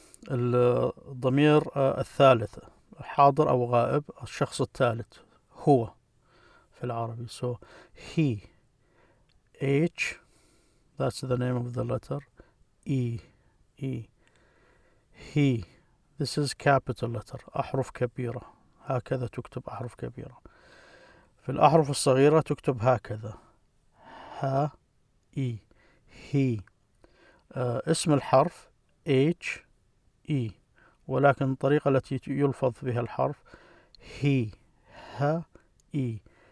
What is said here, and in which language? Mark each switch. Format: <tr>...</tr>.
<ar>الضمير الثالث حاضر أو غائب، الشخص الثالث هو في العربي.</ar> <en>So he, H, that's the name of the letter, E. He. This is capital letter،</en> <ar>أحرف كبيرة، هكذا تكتب أحرف كبيرة. في الأحرف الصغيرة تكتب هكذا، ها، إي.</ar> <en>he.</en> <ar>اسم الحرف H, E، ولكن الطريقة التي يلفظ بها الحرف he، ها، إي.</ar>